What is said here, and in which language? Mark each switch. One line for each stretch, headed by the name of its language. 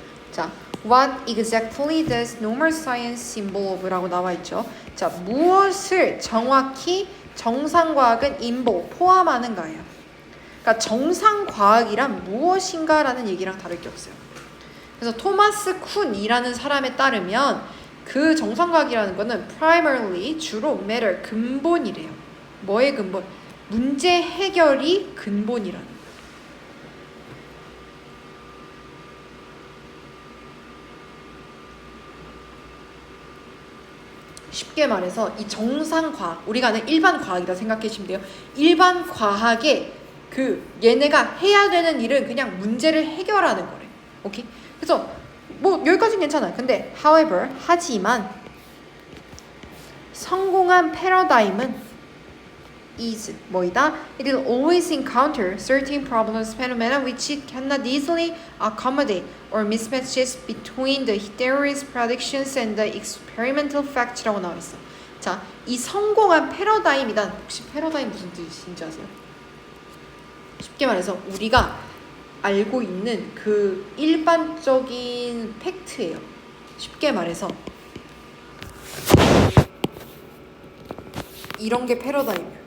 English: 자, What exactly does normal science symbol of?
Korean: 라고 나와있죠. 자, 무엇을 정확히 정상과학은 involve, 포함하는가예요. 그러니까 정상과학이란 무엇인가 라는 얘기랑 다를 게 없어요. 그래서 토마스 쿤이라는 사람에 따르면 그 정상과학이라는 거는 primarily, 주로 matter, 근본이래요. 뭐의 근본? 문제 해결이 근본이라는 거예요. 쉽게 말해서 이 정상과학, 우리가 아는 일반 과학이라 생각해 주시면 돼요. 일반 과학의 얘네가 해야 되는 일은 그냥 문제를 해결하는 거래. 오케이? 그래서 뭐 여기까지는 괜찮아요. 근데 however, 하지만 성공한 패러다임은 is 뭐이다?
English: It will always encounter certain problems, phenomena which it cannot easily accommodate or mismatches between the theory's predictions and the experimental facts
Korean: 라고 나와 있어. 자, 이 성공한 패러다임이란 혹시 패러다임 무슨 뜻인지 아세요? 쉽게 말해서 우리가 알고 있는 그 일반적인 팩트예요. 쉽게 말해서 이런 게 패러다임이야.